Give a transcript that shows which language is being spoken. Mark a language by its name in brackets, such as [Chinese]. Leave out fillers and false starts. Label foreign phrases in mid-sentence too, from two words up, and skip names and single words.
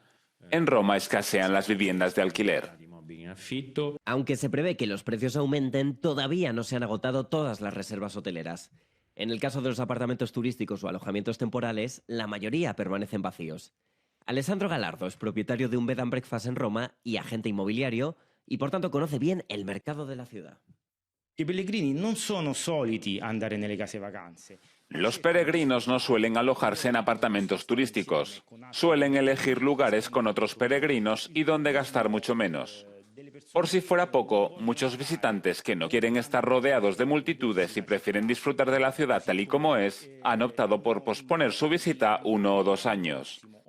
[Spanish] En Roma escasean las viviendas de alquiler. Aunque se prevé que los precios aumenten, todavía no se han agotado todas las reservas hoteleras. En el caso de los apartamentos turísticos o alojamientos temporales, la mayoría permanecen vacíos. Alessandro Gallardo es propietario de un [English] bed and breakfast [Spanish] en Roma y agente inmobiliario, y por tanto conoce bien el mercado de la ciudad. [Italian] I pellegrini non sono soliti andare nelle case vacanze. [Spanish] Los peregrinos no suelen alojarse en apartamentos turísticos. Suelen elegir lugares con otros peregrinos y donde gastar mucho menos. Por si fuera poco, muchos visitantes que no quieren estar rodeados de multitudes y prefieren disfrutar de la ciudad tal y como es, han optado por posponer su visita 1 o 2 años.